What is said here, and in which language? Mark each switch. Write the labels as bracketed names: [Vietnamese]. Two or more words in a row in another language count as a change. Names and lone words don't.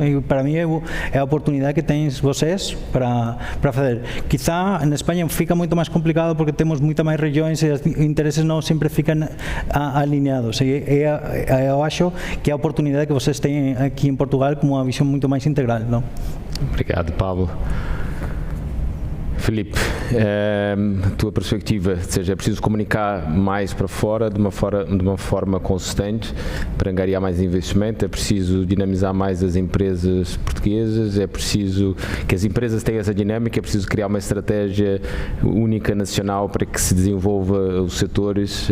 [Galician] E para mí é a oportunidade que tens vocês para fazer. Quizá en España fica moito máis complicado porque temos moita máis regións e os intereses non sempre fican alineados. E eu acho que é a oportunidade que vocês têm aquí en Portugal como unha visión moito máis integral, non? [Portuguese] Obrigado, Pablo. Filipe, tua perspectiva, ou seja, é preciso comunicar mais para fora de uma forma consistente para angariar mais investimento, é preciso dinamizar mais as empresas portuguesas, é preciso que as empresas tenham essa dinâmica, é preciso criar uma estratégia única nacional para que se desenvolva os setores.